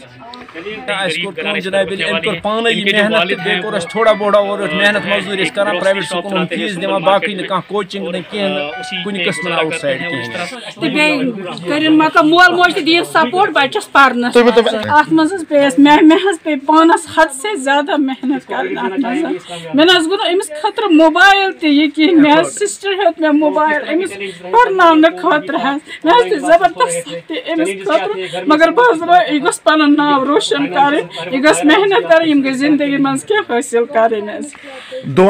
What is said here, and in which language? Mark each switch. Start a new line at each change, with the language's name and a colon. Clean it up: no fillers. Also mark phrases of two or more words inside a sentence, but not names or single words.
Kashmiri: اَسہِ کوٚر کٲم جناب علی, أمۍ کوٚر پانے یہِ محنت تہٕ بیٚیہِ کوٚر اَسہِ تھوڑا بوڑا اورٕ یورٕ محنت مزوٗرۍ ٲسۍ کران. پرٛایویٹ سکوٗلن ہُنٛد فیٖس دِوان, باقٕے نہٕ کانٛہہ کوچِنٛگ نہٕ کینٛہہ نہٕ کُنہِ قٕسمہٕ نہٕ آوُٹ سایڈ کِہیٖنۍ. تہٕ بیٚیہِ کٔرِن مطلب مول موج تہِ دِیِن سپورٹ بچس پرنس. اتھ منٛز حظ پیٚیہِ اَسہِ مےٚ حظ پیٚیہِ پانس
Urdu: حد سے زیادہ
Kashmiri: محنت کرٕنۍ اتھ منٛز. مےٚ نہ حظ گوٚو نہٕ أمِس خٲطرٕ موبایل تہِ یہِ کِہیٖنۍ. مےٚ حظ سسٹر ہیوٚت مےٚ موبایل أمِس پرناونہٕ خٲطرٕ حظ. مےٚ حظ دِژ زبردست تہِ أمِس خٲطرٕ, مگر بہٕ حظ دپان یہِ گوٚژھ پنُن ناو روشن کرٕنۍ, یہِ گٔژھ محنت کرٕنۍ, یِم گٔژھ زندگی منٛز کینٛہہ حٲصِل کرٕنۍ حظ.